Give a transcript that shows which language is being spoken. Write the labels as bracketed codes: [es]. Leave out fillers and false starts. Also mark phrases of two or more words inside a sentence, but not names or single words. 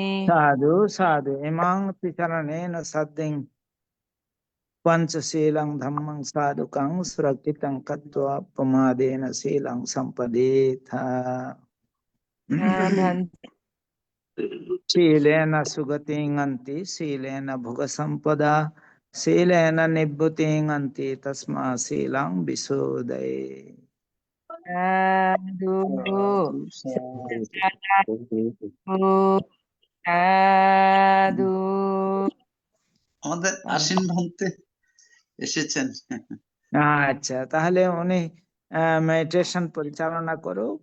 [pi] సాధు సాధు ఇమాం త్రిచరణేన సద్దిం పంచశీలం ధమ్మం సాధుకం సురక్షితం కత్వా ప్రమాదేన శీలం సంపదేత Bhante శీలేన సుగతింగంతి శీలేన భుగ సంపద శీలేన నిబ్బుతింగంతి తస్మా శీలం విశోదయే Sadhu সাধু, Sadhu [bn] আমাদের আশ্বিন ভান্তে এসেছেন। আচ্ছা, তাহলে উনি মেডিটেশন পরিচালনা করুক।